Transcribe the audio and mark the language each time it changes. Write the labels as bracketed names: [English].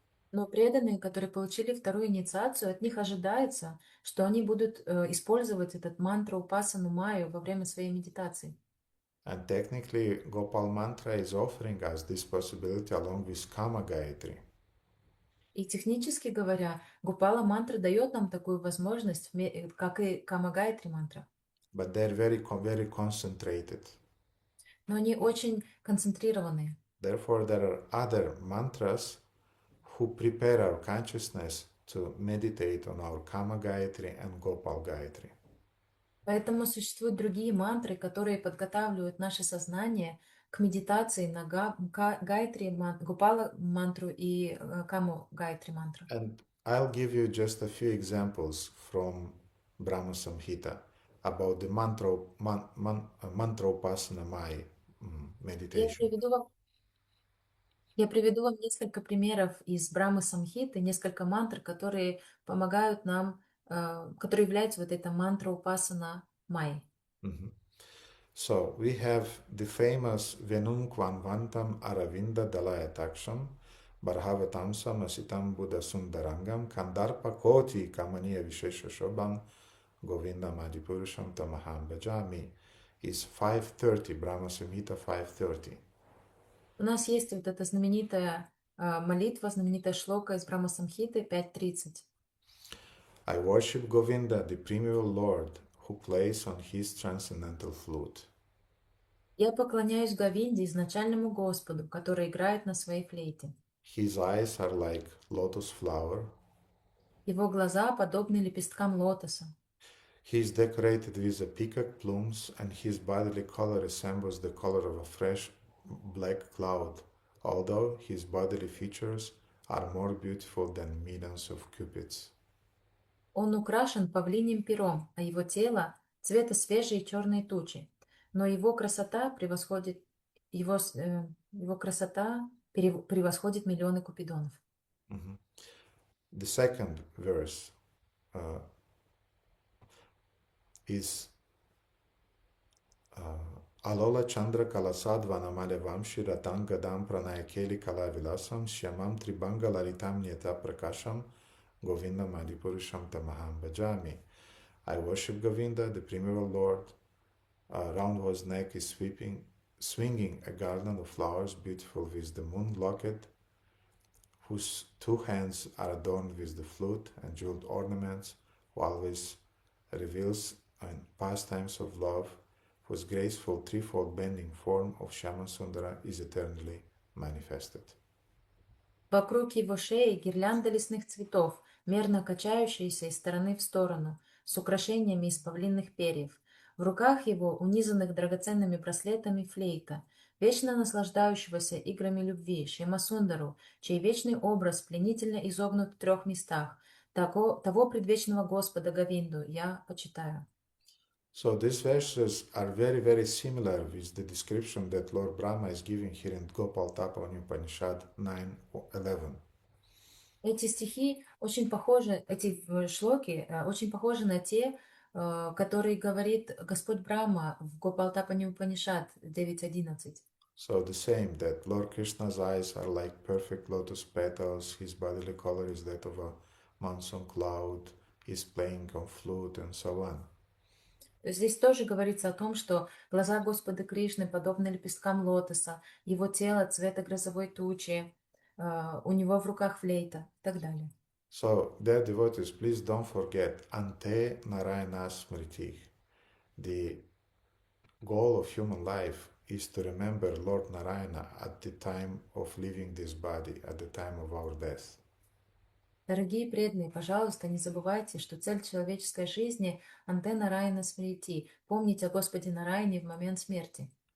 [Russian] Но преданные, которые получили вторую инициацию, от них ожидается, что они будут использовать этот мантру Упасану Майю во время своей медитации. [English] And technically, Gopal Mantra is offering us this possibility along with Kama Gayatri. [Russian] И технически говоря, Гопала мантра дает нам такую возможность, как и Камагайтри мантра. [English] But they're very concentrated. [Russian] Но они очень концентрированные. [English] Therefore, there are other mantras who prepare our consciousness to meditate on our Kama Gayatri and Gopal Gayatri. [Russian] Поэтому существуют другие мантры, которые подготавливают наше сознание к медитации на Гайтри, Гопала мантру и Каму Гайтри мантру. [English] And I'll give you just a few examples from Brahma Samhita about the mantra upasana Maya meditation. [Russian] Я приведу вам несколько примеров из Брамы Самхиты, несколько мантр, которые помогают нам, которые являются вот этой мантрой Упасана Майи. [Sanskrit] So we have the famous Venum Kvanvantam Aravinda Dalayataksham Barhavatamsam Asitam Buddha Sundarangam Kandarpa Koti Kamaniya Vishesha Shobham Govinda Madipurusham Tamaham Bhajami [English] is 530, Brahma Samhita 530. [Russian] У нас есть вот эта знаменитая молитва, знаменитая шлока из Брахма Самхиты 5.30. [English] I worship Govinda, the primeval Lord, who plays on his transcendental flute. [Russian] Я поклоняюсь Говинде, изначальному Господу, который играет на своей флейте. [English] His eyes are like lotus flower. [Russian] Его глаза подобны лепесткам лотоса. [English] He is decorated with the peacock plumes, and his bodily color resembles the color of a fresh black cloud, although his bodily features are more beautiful than millions of cupids. [Russian] Он украшен павлиним пером, а его тело цвета свежей черной тучи. Но его красота превосходит миллионы купидонов. [Sanskrit] The second verse is Alola Chandra Kalasadva Namale Vamshi Ratang Gadam Pranayakeli Kalavilasam Shyamam Tribanga Lalitam Nyata Prakasham Govinda Madipurusham Tamaham Bhajami. [English] I worship Govinda, the primeval Lord. Around whose neck is swinging a garland of flowers beautiful with the moon locket, whose two hands are adorned with the flute and jeweled ornaments, who always reveals in pastimes of love, whose graceful threefold bending form of Shama Sundara is eternally manifested. [Russian] Вокруг его шеи гирлянда лесных цветов, мерно качающиеся из стороны в сторону, с украшениями из павлинных перьев. В руках его, унизанных драгоценными браслетами, флейта, вечно наслаждающегося играми любви, Шьямасундару, чей вечный образ пленительно изогнут в 3 местах, того предвечного Господа Говинду я почитаю. [English] So these verses are very similar with the description that Lord Brahma is giving here in Gopalatapani Upanishad 9:11. [Russian] Эти стихи очень похожи, эти шлоки очень похожи на те, которые говорит Господь Брахма в Гопалатапани Упанишад 9.11. [English] So the same, that Lord Krishna's eyes are like perfect lotus petals, his bodily color is that of a monsoon cloud, he's playing on flute and so on. [Russian] Здесь тоже говорится о том, что глаза Господа Кришны подобны лепесткам лотоса, его тело цвета грозовой тучи, у него в руках флейта и так далее. [English] So, dear devotees, please don't forget Ante Narayana Smriti. The goal of human life is to remember Lord Narayana at the time of leaving this body, at the time of our death. [Russian] Дорогие преданные, пожалуйста, не забывайте, что цель человеческой жизни — Анте Нараяна Смрити, помнить о Господе Нараяне в момент смерти.